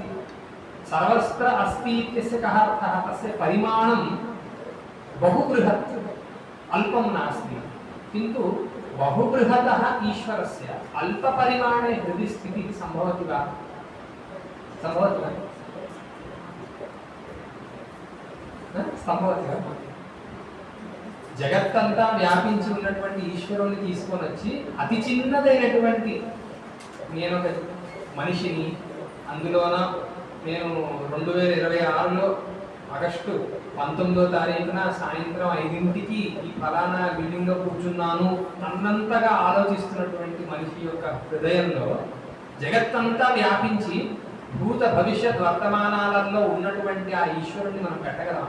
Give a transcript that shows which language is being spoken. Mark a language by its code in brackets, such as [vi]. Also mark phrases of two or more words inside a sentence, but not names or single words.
[sa] सर्वत्र अस्ति इत्यस्य कः अर्थः? तस्य परिमाणं बहु बृहत्, अल्पं नास्ति। किन्तु बहु बृहतः ईश्वरस्य अल्पपरिमाणे हृदि स्थितिः सम्भवति वा? सम्भवति वा? [te] సంభవతి జగత్తంతా వ్యాపించి ఉన్నటువంటి ఈశ్వరుని తీసుకొని వచ్చి అతి చిన్నదైనటువంటి నేను ఒక మనిషిని, అందులోన నేను 2026లో ఆగస్టు 19వ తారీఖున సాయంత్రం 5ంటికి ఈ ఫలానా బిల్డింగ్లో కూర్చున్నాను అన్నంతగా ఆలోచిస్తున్నటువంటి మనిషి యొక్క హృదయంలో జగత్తంతా వ్యాపించి భూత భవిష్యత్ వర్తమానాలలో ఉన్నటువంటి ఆ ఈశ్వరుని మనం పెట్టగలమా?